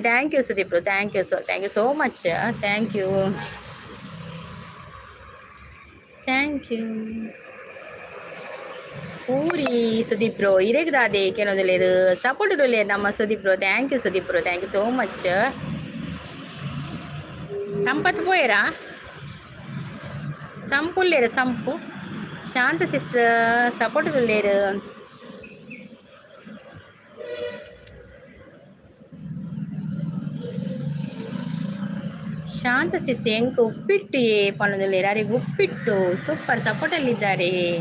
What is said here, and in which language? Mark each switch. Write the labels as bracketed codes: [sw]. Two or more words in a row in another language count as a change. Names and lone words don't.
[en] thank you Sudeep bro, thank you so much. thank you [tcy] ಪೂರಿ ಸುದೀಪ್ ಬ್ರೋ ಇರೇಗದಾದೆ ಕೆಲವೊಂದು ಸಪೋರ್ಟ್ ಉಳ್ಳೇರು ನಮ್ಮ ಸುದೀಪ್ ಬ್ರೋ. [en] thank you Sudeep bro, thank you so much. [tcy] ಸಂಪತ್ ಪೋಯರಾ ಸಂಪುಲ್ಲೇರು ಸಂಪು. ಶಾಂತ ಸಿಸ್ ಸಪೋರ್ಟ್ ಉಳ್ಳೇರು. ಶಾಂತ ಸಿಸ್ ಎಂಕ್ ಉಪ್ಪಿಟ್ಟು ಪಣದಲ್ಲಿ [kn] ಯಾರಿಗೆ ಉಪ್ಪಿಟ್ಟು ಸೂಪರ್ ಸಪೋರ್ಟಲ್ಲಿದ್ದಾರೆ.